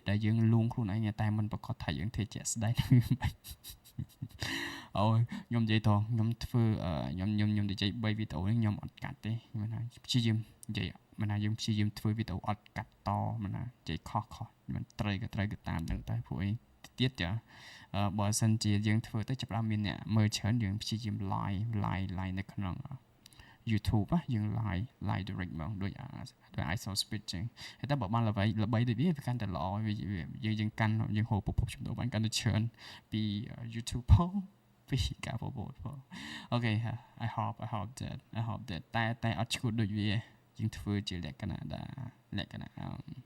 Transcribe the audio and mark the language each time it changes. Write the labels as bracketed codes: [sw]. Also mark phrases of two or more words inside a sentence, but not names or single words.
[km] ដែលយើងលួងខ្លួនឯងតែមិនប្រកាសថាយើងធ្វើជាក់ស្ដែងវាមិនអូយខ្ញុំនិយាយតខ្ញុំធ្វើខ្ញុំនិយាយ3វីដេអូនេះខ្ញុំអត់កាត់ទេមិនថាព្យាយាមនិយាយមិនថាយើងព្យាយាមធ្វើវីដេអូអត់កាត់តមិនថានិយាយខុសមិនត្រូវក៏តាមហ្នឹងតែព្រោះអីទៀតចាបើសិនជាយើងធ្វើទៅចាប់បានមានអ្នកមើលច្រើនយើងព្យាយាម live នៅក្នុង YouTube យើង [en] live direct [km] ហ្មងដូច ISO speed ចឹងតែបើបានល្បីដូចវាកាន់តែល្អយើងកាន់យើងហូរប្រភពចំណូលបានកាន់តែច្រើនពី YouTube ផងពីការប្រមូលផងអូខេ [en] I hope that [km] តែអត់ឈួតដូចវាយើងធ្វើជាលក្ខណៈ